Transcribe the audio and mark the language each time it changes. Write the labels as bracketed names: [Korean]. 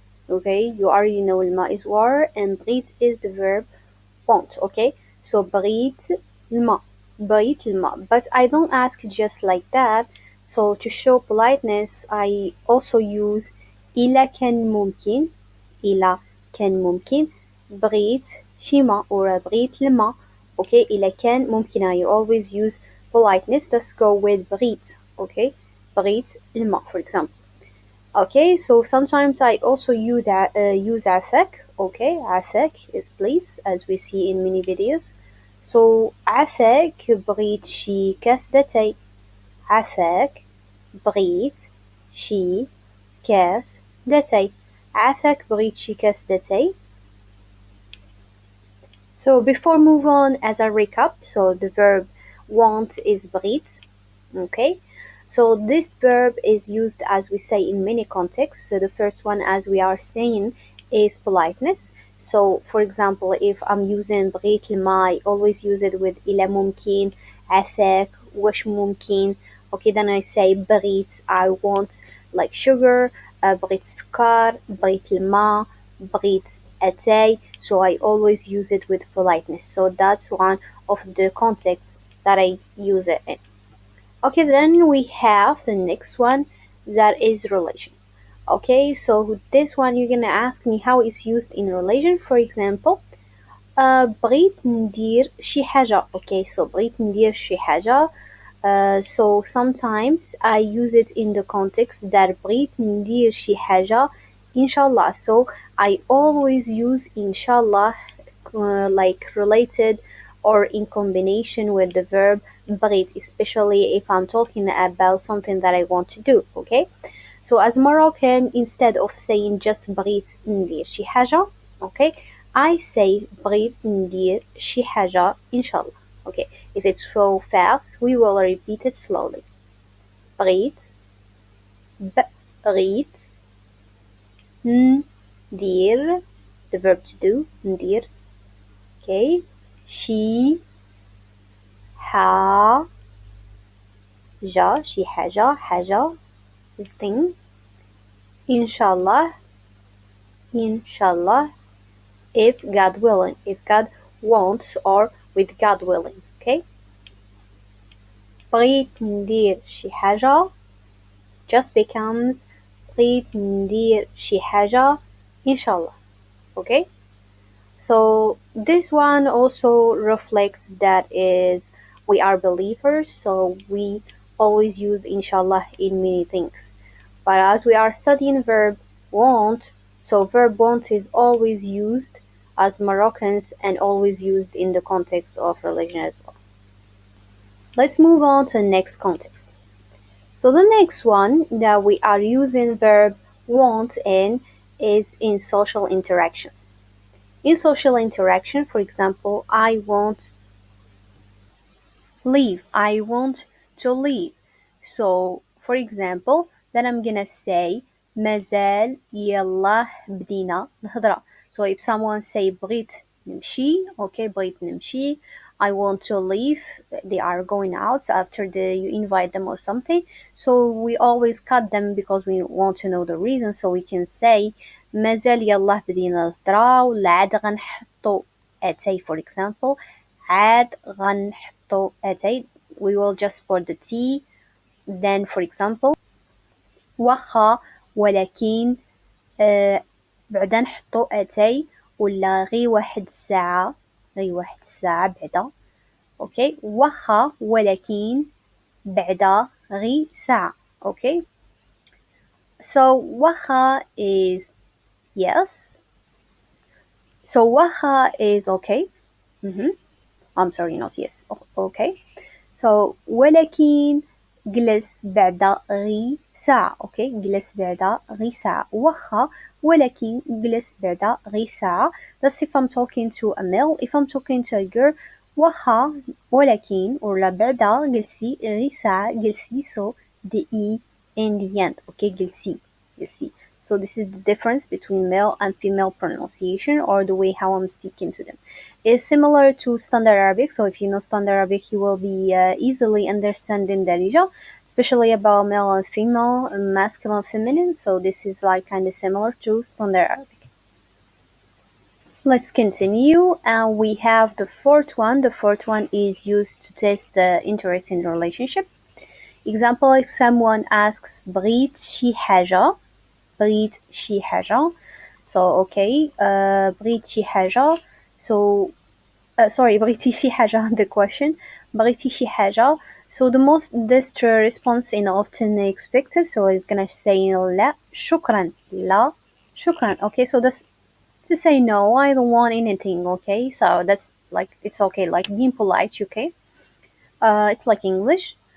[English] Okay, you already know الماء is water and بغيت is the verb want. [Arabic] Okay, so بغيت الماء. بغيت الماء. [English] But I don't ask just like that. So to show politeness, I also use [Arabic] إلى كان ممكن. إلى كان ممكن بغيت شي ماء or بغيت الماء. Okay, إلى كان ممكن. [English] I always use politeness. Let's go with بغيت. Okay, [Arabic] بغيت الماء, [English] for example. Okay, so sometimes I also use عفاك. Okay, عفاك is please, as we see in many videos. [Arabic] So عفاك بغيت شي كاس لاتاي. عفاك بغيت شي كاس لاتاي. عفاك بغيت شي كاس لاتاي. [English] So before move on, as a recap, so the verb want is بغيت. Okay, so this verb is used, as we say, in many contexts. So the first one, as we are saying, is politeness. So for example, if I'm using بغيت الماء, I always use it with [Arabic] إلى ممكن, عفاك, وش ممكن. [English] Okay, then I say بغيت, I want like sugar, [Arabic] بغيت سكر, بغيت الماء, بغيت أتاي. [English] So I always use it with politeness. So that's one of the contexts that I use it in. Okay, then we have the next one, that is relation. Okay, so this one you're gonna ask me how it's used in relation. For example, [Arabic] بغيت ندير شي حاجة. Okay, so بغيت ندير شي حاجة. [English] So sometimes I use it in the context that [Arabic] بغيت ندير شي حاجة [English] inshallah. So I always use inshallah like related or in combination with the verb بغيت, especially if I'm talking about something that I want to do. Okay, so as Moroccan, instead of saying just [Arabic] بغيت ندير شي حاجة, [English] okay, I say بغيت ندير شي حاجة inshallah. Okay, if it's so fast, we will repeat it slowly. [Arabic] بغيت بغيت ندير, [English] the verb to do, [Arabic] ندير. Okay, شي حاجة, شي حاجة, حاجة [English] is thing. Inshallah, inshallah, if God willing, if God wants, or with God willing. [Arabic] Okay, بغيت ندير شي حاجة [English] just becomes [Arabic] بغيت ندير شي حاجة inshallah. [English] Okay, so this one also reflects that is we are believers, so we always use inshallah in many things. But as we are studying verb want, so verb want is always used as Moroccans and always used in the context of religion as well. Let's move on to the next context. So the next one that we are using verb want in is in social interactions. In social interaction, for example, I want leave. I want to leave. So, for example, then I'm gonna say [Arabic] مازال يلا بدينا نهضرة. [English] So if someone say [Arabic] بغيت نمشي, [English] okay, بغيت نمشي, I want to leave, they are going out after you invite them or something. So we always cut them because we want to know the reason. So we can say [Arabic] مازال يلا بدينا نهضرة ولا عاد غنحطو أتاي, for example. عاد غنحطو أتاي, [English] we will just put the T. Then, for example, [Arabic] واخا ولكن بعدا نحطو اتاي ولا غي واحد الساعة بعدا. اوكي واخا ولكن بعدا غي ساعة. [English] Okay so واخا is yes, so واخا is okay. I'm sorry, not yes. Okay. [Arabic] So ولكن جلس بعد غي ساعة. Okay. جلس بعد غي ساعة. واخا ولكن جلس بعد غي ساعة. [English] That's if I'm talking to a male. If I'm talking to a girl, [Arabic] واخا ولكن ولا بعد جلسي غي ساعة جلسي. [English] So the E in the end. Okay. جلسي. So this is the difference between male and female pronunciation, or the way how I'm speaking to them. It's similar to Standard Arabic. So if you know Standard Arabic, you will be easily understanding Darija, especially about male and female, masculine and feminine. So this is like kind of similar to Standard Arabic. Let's continue. And we have the fourth one. The fourth one is used to test interest in the relationship. Example, if someone asks [Arabic] بغيت شي حاجة. بغيت شي حاجة. So okay, بغيت شي حاجة. So sorry, بغيتي شي حاجة. The question, بغيتي شي حاجة. [English] So the most this response in often expected. So it's gonna say [Arabic] لا شكرا. لا شكرا. [English] Okay, so that's to say no, I don't want anything. Okay, so that's like it's okay, like being polite. Okay, it's like English.